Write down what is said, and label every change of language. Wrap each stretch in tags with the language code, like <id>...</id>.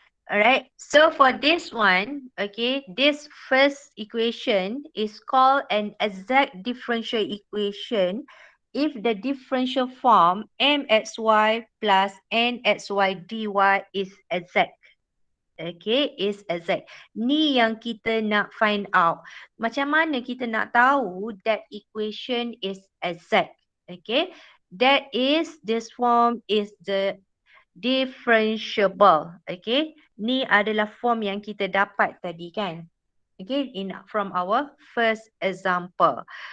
<en>Alright, so for this one, okay, this first equation is called an exact differential equation if the differential form mxy plus nxy dy is exact. Okay, is exact.</en> <ms>Ni yang kita nak</ms> <en>find out.</en> <ms>Macam mana kita nak tahu</ms> <en>that equation is exact? Okay, that is, this form is the differentiable.</en> <ms>Okay, ni adalah form yang kita dapat tadi kan.</ms> <en>Okay, from our first example.</en>